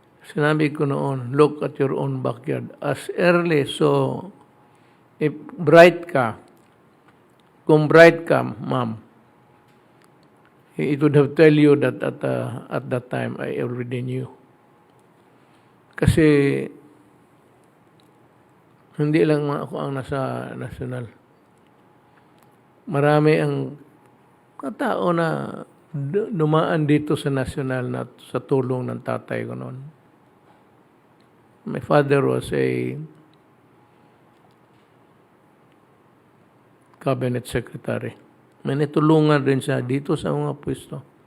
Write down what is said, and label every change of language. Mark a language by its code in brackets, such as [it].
[en] Sinabi ko noon, look at your own backyard. As early, so, if bright ka, [tl] kung bright ka, ma'am, [en] it would have tell you that at that time, I already knew. [tl] Kasi, hindi lang ako ang nasa national. Marami ang tao na dumaan dito sa national na sa tulong ng tatay ko noon. [en] My father was a cabinet secretary. [tl] May natulungan rin siya dito sa mga pwesto.